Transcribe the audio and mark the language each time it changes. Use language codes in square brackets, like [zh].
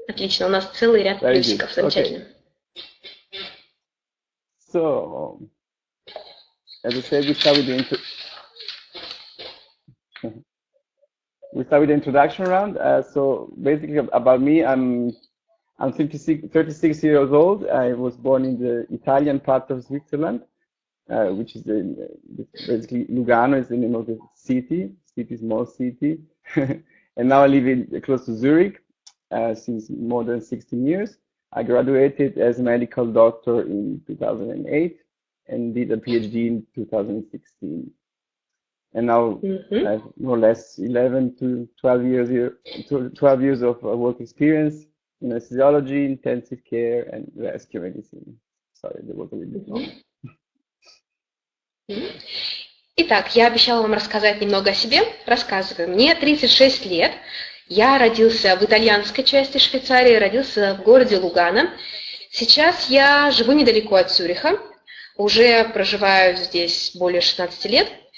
[ru] Отлично, у нас целый ряд плюсиков, замечательно. [en] Okay. So, as I said, we start with the introduction round. So basically about me, I'm 36 years old. I was born in the Italian part of Switzerland, which is basically Lugano is the name of the city, small city. And now I live close to Zurich since more than 16 years. I graduated as a medical doctor in 2008 and did a PhD in 2016. And now I have more or less 11 to 12 years of work experience in anesthesiology, intensive care, and rescue medicine. Sorry, that was a little bit long. [ru] Итак, я обещала вам рассказать немного о себе. Рассказываю. Мне 36 лет. Я родился в итальянской части Швейцарии, родился в городе Лугано. Сейчас я живу недалеко от Цюриха. Уже проживаю здесь более 16 лет.